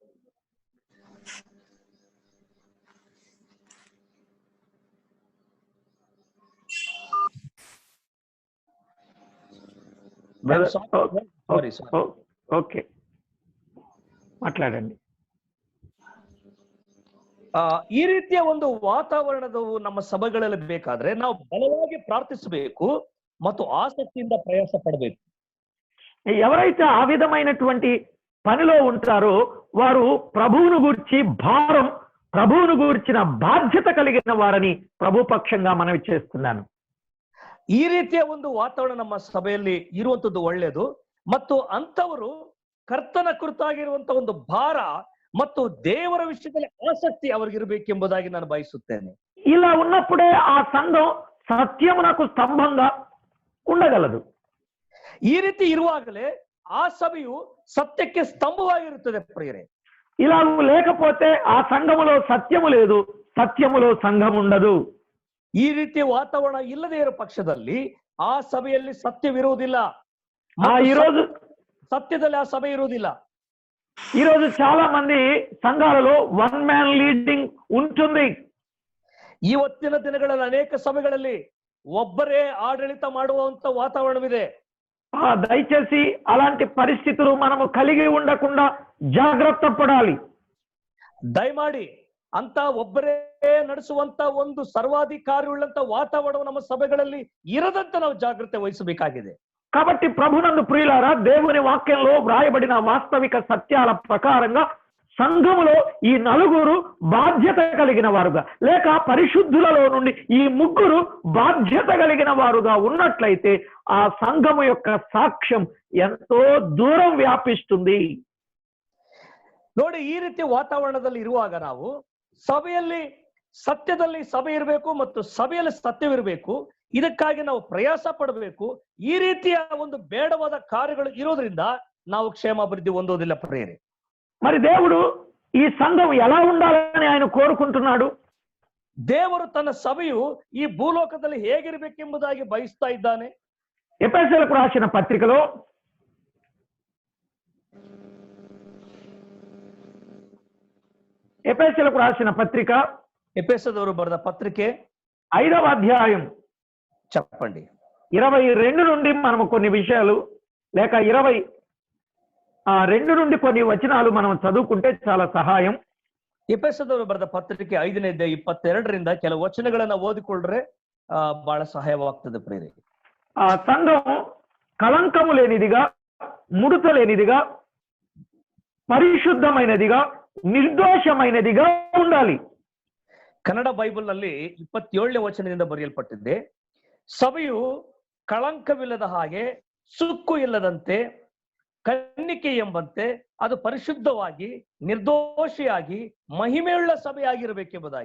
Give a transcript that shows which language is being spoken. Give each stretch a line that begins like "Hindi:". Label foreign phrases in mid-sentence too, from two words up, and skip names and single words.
Telugu: ఓకే, మాట్లాడండి.
Kannada: ಈ ರೀತಿಯ ಒಂದು ವಾತಾವರಣವು ನಮ್ಮ ಸಭೆಗಳಲ್ಲಿ ಬೇಕಾದ್ರೆ ನಾವು ಬಲವಾಗಿ ಪ್ರಾರ್ಥಿಸಬೇಕು ಮತ್ತು ಆಸಕ್ತಿಯಿಂದ ಪ್ರಯಾಸ ಪಡಬೇಕು.
Telugu: ఎవరైతే ఆ విధమైనటువంటి పనిలో ఉంటారో వారు ప్రభువును గూర్చి భారం, ప్రభువును గూర్చిన బాధ్యత కలిగిన వారని ప్రభు పక్షంగా మనవి చేస్తున్నాను.
Kannada: ಈ ರೀತಿಯ ಒಂದು ವಾತಾವರಣ ನಮ್ಮ ಸಭೆಯಲ್ಲಿ ಇರುವಂತದ್ದು ಒಳ್ಳೆಯದು. ಮತ್ತು ಅಂತವರು ಕರ್ತನ ಕುರಿತಾಗಿರುವಂತ ಒಂದು ಭಾರ ಮತ್ತು ದೇವರ ವಿಷಯದಲ್ಲಿ ಆಸಕ್ತಿ ಅವರಿಗಿರಬೇಕೆಂಬುದಾಗಿ ನಾನು ಬಯಸುತ್ತೇನೆ.
Telugu: ఇలా ఉన్నప్పుడే ఆ సంఘం సత్యమునకు స్తంభంగా ఉండగలదు.
Kannada: ಈ ರೀತಿ ಇರುವಾಗಲೇ ಆ ಸಭೆಯು ಸತ್ಯಕ್ಕೆ ಸ್ತಂಭವಾಗಿರುತ್ತದೆ ಪ್ರಿಯರೇ.
Telugu: ఇలా లేకపోతే ఆ సంఘములో సత్యము లేదు, సత్యములో సంఘం ఉండదు.
Kannada: ಈ ರೀತಿ ವಾತಾವರಣ ಇಲ್ಲದೆ ಇರೋ ಪಕ್ಷದಲ್ಲಿ ಆ ಸಭೆಯಲ್ಲಿ ಸತ್ಯವಿರುವುದಿಲ್ಲ,
Telugu: ఈరోజు
Kannada: ಸತ್ಯದಲ್ಲಿ ಆ ಸಭೆ ಇರುವುದಿಲ್ಲ.
Telugu: ఈరోజు చాలా మంది సంఘాలలో
English: one man leading
Telugu: ఉంటుంది.
Kannada: ಇವತ್ತಿನ ದಿನಗಳಲ್ಲಿ ಅನೇಕ ಸಭೆಗಳಲ್ಲಿ ಒಬ್ಬರೇ ಆಡಳಿತ ಮಾಡುವಂತ ವಾತಾವರಣವಿದೆ.
Telugu: దయచేసి అలాంటి పరిస్థితులు మనము కలిగి ఉండకుండా జాగ్రత్త పడాలి.
Kannada: ದಯಮಾಡಿ ಅಂತ ಒಬ್ಬರೇ ನಡೆಸುವಂತ ಒಂದು ಸರ್ವಾಧಿಕಾರಿ ಉಳ್ಳಂತ ವಾತಾವರಣ ನಮ್ಮ ಸಭೆಗಳಲ್ಲಿ ಇರದಂತೆ ನಾವು ಜಾಗ್ರತೆ ವಹಿಸಬೇಕಾಗಿದೆ.
Telugu: కాబట్టి ప్రభునందు ప్రియులారా, దేవుని వాక్యంలో వ్రాయబడిన వాస్తవిక సత్యాల ప్రకారంగా సంఘములో ఈ నలుగురు బాధ్యత కలిగిన వారుగా, లేక పరిశుద్ధులలో నుండి ఈ ముగ్గురు బాధ్యత కలిగిన వారుగా ఉన్నట్లయితే ఆ సంఘము యొక్క సాక్ష్యం ఎంతో దూరం వ్యాపిస్తుంది.
Kannada: ನೋಡಿ, ಈ ರೀತಿ ವಾತಾವರಣದಲ್ಲಿ ಇರುವಾಗ ನಾವು ಸಭೆಯಲ್ಲಿ ಸತ್ಯದಲ್ಲಿ ಸಭೆ ಇರಬೇಕು ಮತ್ತು ಸಭೆಯಲ್ಲಿ ಸತ್ಯವಿರಬೇಕು. ಇದಕ್ಕಾಗಿ ನಾವು ಪ್ರಯಾಸ ಪಡಬೇಕು. ಈ ರೀತಿಯ ಒಂದು ಬೇಡವಾದ ಕಾರ್ಯಗಳು ಇರೋದ್ರಿಂದ ನಾವು ಕ್ಷೇಮಾಭಿವೃದ್ಧಿ ಹೊಂದೋದಿಲ್ಲ ಪ್ರಿಯರೇ.
Telugu: మరి దేవుడు ఈ సంఘం ఎలా ఉండాలని ఆయన కోరుకుంటున్నాడు?
Kannada: ದೇವರು ತನ್ನ ಸಭೆಯು ಈ ಭೂಲೋಕದಲ್ಲಿ ಹೇಗಿರಬೇಕೆಂಬುದಾಗಿ ಬಯಸ್ತಾ ಇದ್ದಾನೆ.
Telugu: ఎఫెసీయులకు రాసిన పత్రికలో ఎఫెసీయులకు రాసిన పత్రిక
Kannada: ಎಫೆಸದವರು ಬರೆದ ಪತ್ರಿಕೆ
Telugu: 5వ అధ్యాయం చెప్పండి 22 నుండి మనము కొన్ని విషయాలు, లేక 22 నుండి కొన్ని వచనాలు మనం చదువుకుంటే చాలా సహాయం.
Kannada: ಎಫೆಸದವರು ಬರೆದ ಪತ್ರಿಕೆ 5ನೇ ಅಧ್ಯಾಯ 22ರಿಂದ ಕೆಲವು ವಚನಗಳನ್ನ ಓದಿಕೊಳ್ಳ್ರೆ ಬಹಳ ಸಹಾಯವಾಗ್ತದೆ ಪ್ರಿಯರೇ.
Telugu: ఆ సంఘం కళంకము లేనిదిగా, ముడత లేనిదిగా, పరిశుద్ధమైనదిగా, నిర్దోషమైనదిగా ఉండాలి.
Kannada: ಕನ್ನಡ ಬೈಬಲ್ ನಲ್ಲಿ 27ನೇ ವಚನದಿಂದ ಬರೆಯಲ್ಪಟ್ಟಿದೆ, ಸಭೆಯು ಕಳಂಕವಿಲ್ಲದ ಹಾಗೆ, ಸುಕ್ಕು ಇಲ್ಲದಂತೆ, ಕನ್ನಿಕೆ ಎಂಬಂತೆ ಅದು ಪರಿಶುದ್ಧವಾಗಿ, ನಿರ್ದೋಷಿಯಾಗಿ, ಮಹಿಮೆಯುಳ್ಳ ಸಭೆಯಾಗಿರಬೇಕೆಂಬುದಾಗಿ.